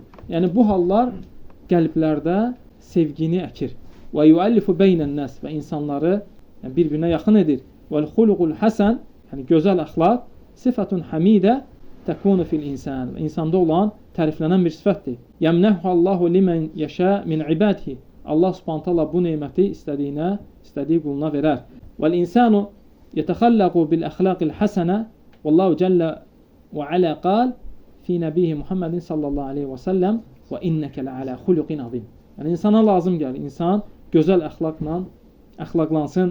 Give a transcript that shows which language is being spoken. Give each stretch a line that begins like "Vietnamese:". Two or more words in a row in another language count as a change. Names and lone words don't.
Azerbaijani: Yəni bu hallar qəlblərdə sevgini əkir.
Arabic: ويؤلف بين الناس
Azerbaijani: və insanları bir-birinə yaxın edir.
Arabic: والخلق الحسن,
Azerbaijani: yəni gözəl əxlaq,
Arabic: صفة حميدة تكون في الإنسان.
Azerbaijani: İnsanda olan təriflənən bir sifətdir.
Arabic: يمنحه الله لمن يشاء من عباده.
Azerbaijani: Allah
Arabic: سبحانه تعالى
Azerbaijani: bu neməti istədiyi quluna verər.
Arabic: والإنسان يتخلق بالأخلاق الحسنة. والله جل وعلا قال في نبيه محمد صلى الله عليه وسلم وإنك لعلى خلق عظيم.
Azerbaijani: Yəni insana lazım gəlir, insan gözəl əxlaqla əxlaqlansın.